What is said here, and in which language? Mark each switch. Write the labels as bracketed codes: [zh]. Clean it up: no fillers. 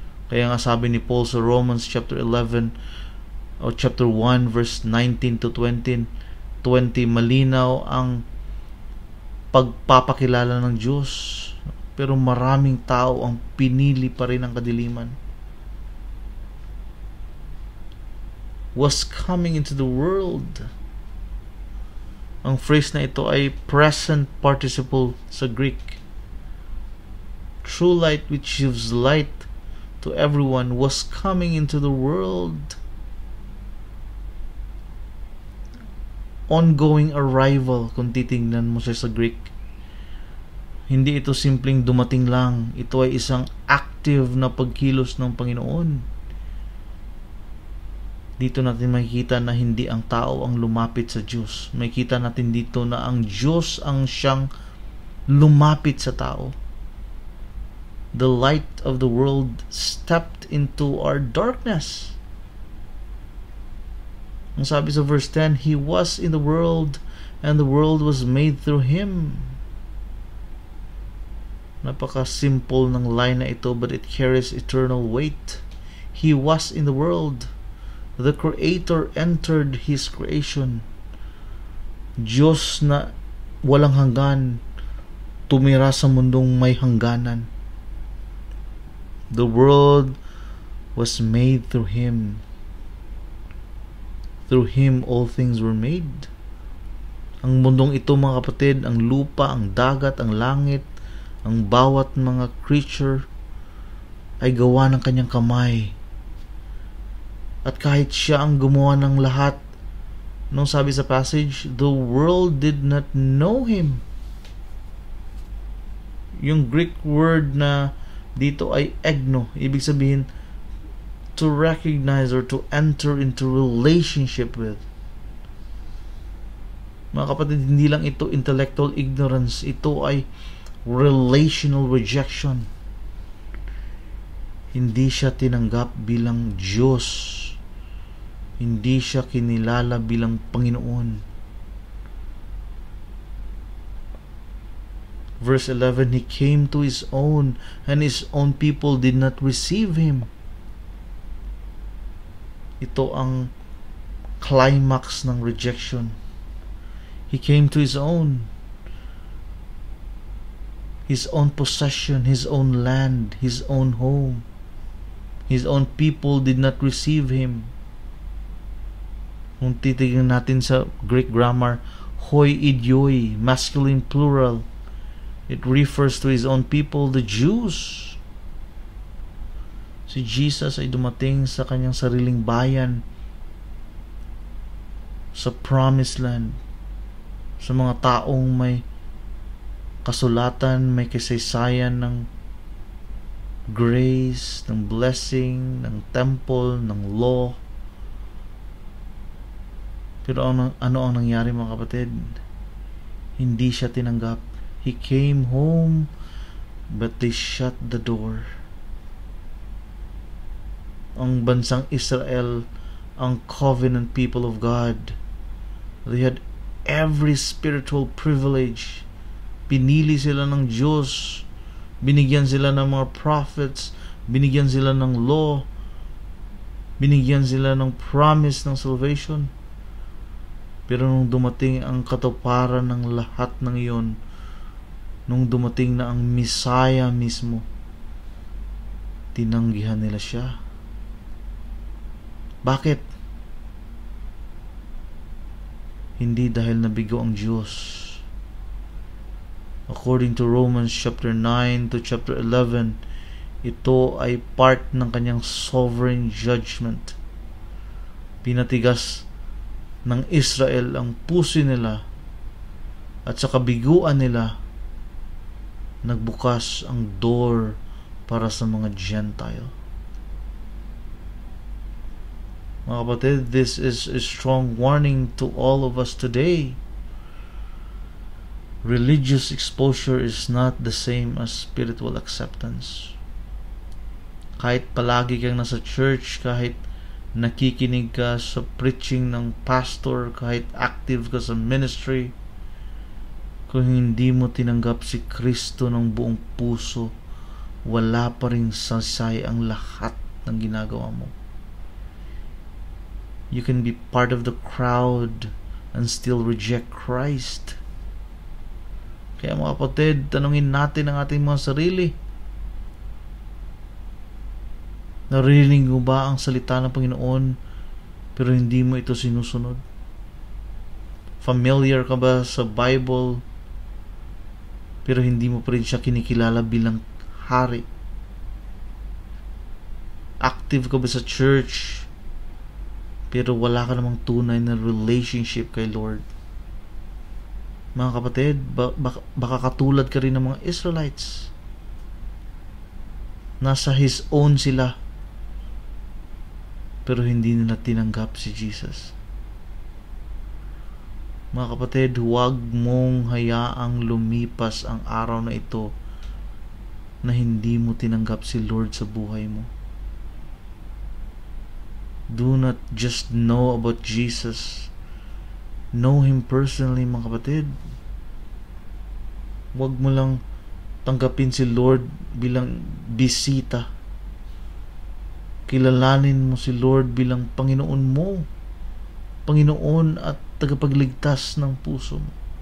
[tl] Kaya nga sabi ni Paul sa Romans chapter 11 o chapter 1 verse 19 to 20, malinaw ang pagpapakilala ng Diyos, pero maraming tao ang pinili pa rin ang kadiliman. [en] Was coming into the world. [tl] Ang phrase na ito ay present participle sa Greek. [en] True light which gives light to everyone was coming into the world. Ongoing arrival, [tl] kung titingnan mo siya sa Greek. Hindi ito simpleng dumating lang. Ito ay isang active na pagkilos ng Panginoon. Dito natin makikita na hindi ang tao ang lumapit sa Diyos. Makikita natin dito na ang Diyos ang siyang lumapit sa tao. [en] The light of the world stepped into our darkness. [tl] Ang sabi sa verse 10, [en] He was in the world, and the world was made through Him. [tl] Napaka-simple ng line na ito, [en] but it carries eternal weight. He was in the world. The Creator entered His creation. [tl] Diyos na walang hanggan, tumira sa mundong may hangganan. [en] The world was made through Him. Through Him all things were made. [tl] Ang mundong ito, mga kapatid, ang lupa, ang dagat, ang langit, ang bawat mga creature ay gawa ng kanyang kamay. At kahit siya ang gumawa ng lahat, nung sabi sa passage, [en] the world did not know Him. [tl] Yung Greek word na dito ay egno. Ibig sabihin, [en] to recognize or to enter into relationship with. [tl] Mga kapatid, hindi lang ito [en] intellectual ignorance. [tl] Ito ay [en] relational rejection. [tl] Hindi siya tinanggap bilang Diyos. Hindi siya kinilala bilang Panginoon. [en] Verse 11, He came to His own, and His own people did not receive Him. [tl] Ito ang climax ng rejection. [en] He came to His own possession, His own land, His own home. His own people did not receive Him. [tl] Kung titignan natin sa Greek grammar, [en] hoi idioi, masculine plural, it refers to His own people, the Jews. [tl] Si Jesus ay dumating sa kanyang sariling bayan, sa promised land, sa mga taong may kasulatan, may kasaysayan ng grace, ng blessing, ng temple, ng law. Pero ano ang nangyari, mga kapatid? Hindi siya tinanggap. [en] He came home, but they shut the door. [tl] Ang bansang Israel, ang [en] covenant people of God, they had every spiritual privilege. [tl] Pinili sila ng Diyos, binigyan sila ng mga prophets, binigyan sila ng law, binigyan sila ng promise ng salvation. Pero nung dumating ang katuparan ng lahat ng iyon, nung dumating na ang Messiah mismo, tinanggihan nila siya. Bakit? Hindi dahil nabigo ang Diyos. [en] According to Romans chapter 9 to chapter 11, [tl] ito ay part ng kanyang [en] sovereign judgment. [tl] Pinatigas ng Israel ang puso nila, at sa kabiguan nila nagbukas ang door para sa mga Gentile. Mga kapatid, [en] this is a strong warning to all of us today. Religious exposure is not the same as spiritual acceptance. [tl] Kahit palagi kang nasa church, kahit nakikinig ka sa preaching ng pastor, kahit active ka sa ministry, kung hindi mo tinanggap si Kristo ng buong puso, wala pa ring sasay ang lahat ng ginagawa mo. [en] You can be part of the crowd and still reject Christ. [tl] Kaya mga kapatid, tanungin natin ang ating mga sarili. Narinig mo ba ang salita ng Panginoon pero hindi mo ito sinusunod? Familiar ka ba sa Bible pero hindi mo pa rin siya kinikilala bilang hari? Active ka ba sa church pero wala ka namang tunay na relationship kay Lord? Mga kapatid, baka katulad ka rin ng mga Israelites. Nasa [en] His own [tl] sila, pero hindi nila tinanggap si Jesus. Mga kapatid, huwag mong hayaang lumipas ang araw na ito na hindi mo tinanggap si Lord sa buhay mo. [en] Do not just know about Jesus. Know Him personally, [tl] mga kapatid. Huwag mo lang tanggapin si Lord bilang bisita. Kilalanin mo si Lord bilang Panginoon mo, Panginoon at tagapagligtas ng puso mo.